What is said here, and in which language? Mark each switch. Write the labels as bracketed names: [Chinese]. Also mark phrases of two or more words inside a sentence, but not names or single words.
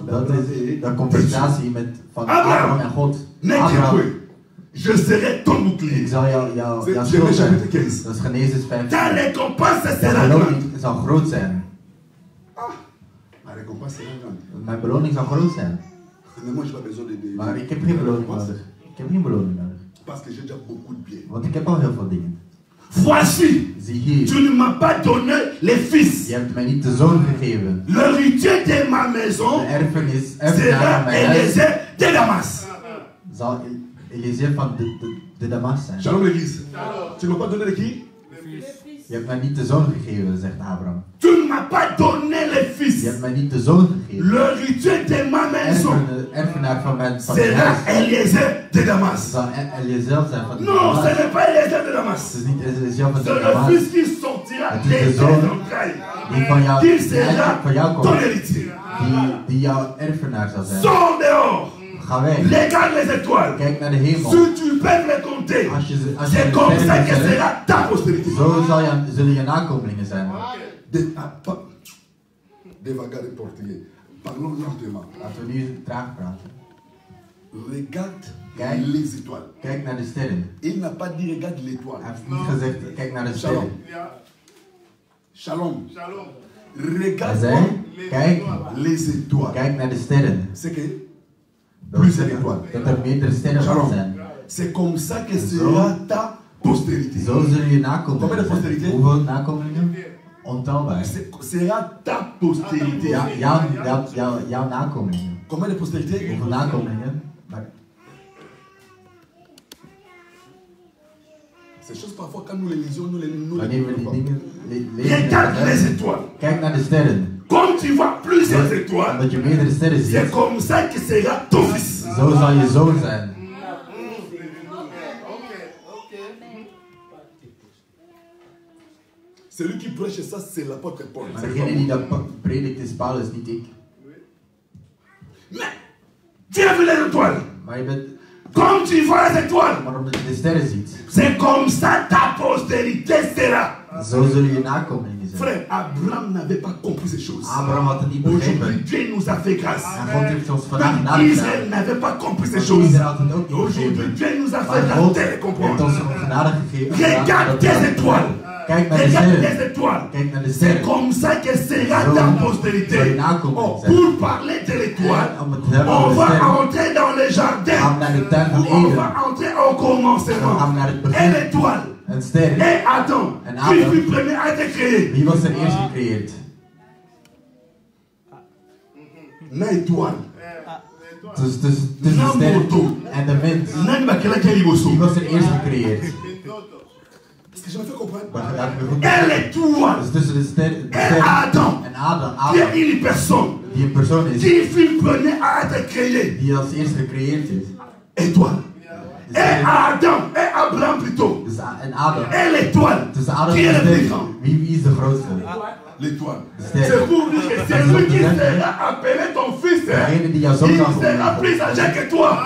[Dutch] Dat [French] d'Abraham [Dutch] is [French] et [Dutch] de conversatie van Abraham en God. [French] N'est-ce Abraham, point? Je serai ton bouclier. [Dutch] ik zal jouw [French] C'est [Dutch] schild [French] Genèse [Dutch] zijn. [French] chapitre 15. [Dutch] Dat is Genesis 5. [French] Ta récompense [Dutch] Jouw [French] sera grande. [Dutch] beloning zal groot zijn. [French] Ma récompense sera grande. [Dutch] Mijn beloning zal groot zijn. [French] Mais moi, je n'ai pas besoin de. [Dutch] Maar ik heb geen beloning nodig. Ik heb geen beloning nodig. [French] Parce que j'ai déjà beaucoup de biens. [Dutch] Want ik heb al heel veel dingen. [French] Voici, [Dutch] Zie hier, [French] tu ne m'as pas donné les fils. [Dutch] je hebt mij niet de zoon gegeven. [French] L'héritier de ma [Dutch] De [French] maison [Dutch] erfenis [French] sera [Dutch] van mijn huis [French] Eliezer de Damas. [Dutch] zal Eliezer van de Damas zijn. [French] Shalom l'église. Tu ne m'as pas donné de qui? [Dutch] Je hebt mij niet de zoon gegeven, zegt Abraham. [French] Tu ne m'as pas donné les [Dutch] Je [French] fils. [Dutch] hebt mij niet de zoon gegeven. [French] L'héritier de ma maison [Dutch] Erfenaar van mijn [French] sera [Dutch] huis [French] Eliezer de Damas. [Dutch] zal Eliezer zijn van de [French] Non, [Dutch] Damas. [French] ce n'est pas Eliezer de Damas. [Dutch] Het is niet Eliezer van [French] C'est [Dutch] de [French] le [Dutch] Damas. [French] fils qui sortira [Dutch] Het is [French] des [Dutch] de zoon [French] entrailles. [Dutch] die van jou, [French] Qui [Dutch] die eigenlijk [French] sera [Dutch] van jou [French] ton [Dutch] komt. [French] héritier. [Dutch] Die jouw erfenaar zal zijn. [French] Sors dehors. [Dutch] Ga weg. [French] Regarde les étoiles. [Dutch] Kijk naar de hemel. [French] Si tu peux les compter, [Dutch] Als je de [French] c'est comme ça [Dutch] sterren [French] que [Dutch] kunt tellen, [French] sera ta postérité. [Dutch] zo zullen je nakomelingen zijn. [French] Des vagades portugais. Parlons lentement. [Dutch] Laten we nu traag praten. [French] Regarde [Dutch] Kijk. [French] les étoiles. [Dutch] Kijk naar de sterren. [French] Il n'a pas dit regarde l'étoile. [Dutch] Hij heeft niet gezegd kijk naar de Shalom. sterren. Shalom. Hij [French] Regarde [Dutch] zei kijk, [French] les étoiles. [Dutch] kijk naar de sterren. [French] C'est que [Dutch] Dat [French] plus [Dutch] betekent [French] d'étoiles. [Dutch] dat er meerdere sterren Shalom. van zijn. [French] C'est comme ça que [Dutch] Zo. [French] sera ta postérité. [Dutch] Zo zullen je [French] Combien de [Dutch] nakomelingen zijn. [French] postérité? [Dutch] Hoeveel nakomelingen? Ontelbaar. [French] Sera ta postérité. [Dutch] Ja, jouw nakomelingen. [French] Combien de postérité? [Dutch] Hoeveel nakomelingen? Maar [French] Ces choses parfois quand nous les lisons, nous les [Dutch] wanneer we die [French] comprenons [Dutch] dingen [French] pas. [Dutch] lezen, [French] Regarde les étoiles. [Dutch] kijk naar de sterren. [French] Comme tu vois plusieurs étoiles, [Dutch] Omdat je meerdere sterren [French] c'est [Dutch] ziet, [French] comme ça que sera ton fils. [Dutch] zo zal je zoon zijn. [French] Celui qui prêche ça, c'est l'apôtre Paul. [Dutch] Maar degene die dat predikt is Paulus, niet ik. [French] Mais tu as vu les étoiles. [Dutch] Maar je bent... [French] Comme tu vois les étoiles. [Dutch] Maar omdat je de sterren ziet. [French] C'est comme ça ta postérité sera. [Dutch] Zo zullen je nakomelingen zijn. [French] Frère, Abraham n'avait pas compris ces choses. [Dutch] Abraham had het niet [French] Aujourd'hui, [Dutch] begrepen. [French] Dieu nous a fait grâce. [Dutch] En God heeft ons vandaag [French] Mais [Dutch] genade [French] Israël [Dutch] gedaan. [French] n'avait pas compris ces [Dutch] Want [French] choses. [Dutch] Israël had het ook niet [French] Aujourd'hui, [Dutch] begrepen. [French] Dieu nous a fait [Dutch] Maar [French] la [Dutch] God [French] terre [Dutch] heeft [French] comprendre. [Dutch] ons genade gegeven. [French] Regarde tes étoiles. [Dutch] Kijk naar de [French] Regarde [Dutch] sterren. [French] tes étoiles. [Dutch] Kijk naar de [French] C'est [Dutch] sterren. [French] comme ça que sera ta postérité. Oh, pour parler de l'étoile, on va entrer dans le jardin. On va entrer au commencement. Et l'étoile. [Dutch] Een ster. [French] Et Adam. Qui fut premier à être créé? [Dutch] Wie was er eerst gecreëerd? [French] Une étoile. [Dutch] Tussen de ster en de mens. Wie was er eerst gecreëerd? [French] Est-ce que je me fais comprendre? En l'étoile. [Dutch] Dus tussen de ster [French] et Adam. [Dutch] En Adam. [French] Il y a une personne. [Dutch] Die een persoon is. [French] Qui fut premier à être créé? [Dutch] Die als eerst gecreëerd is. [French] Étoile. Et Adam. Et Abraham plutôt. [Dutch] Dus en Adam. [French] Et l'étoile. [Dutch] Tussen Adam [French] Qui est [Dutch] en [French] le [Dutch] de [French] plus [Dutch] ster. [French] grand? [Dutch] Wie is de grootste? [French] L'étoile. [Dutch] Ster. [French] C'est pour dire que c'est lui qui sera appelé ton fils. [Dutch] Degene die jouw [French] Il [Dutch] zoon zal [French] sera [Dutch] worden. [French] plus âgé que toi.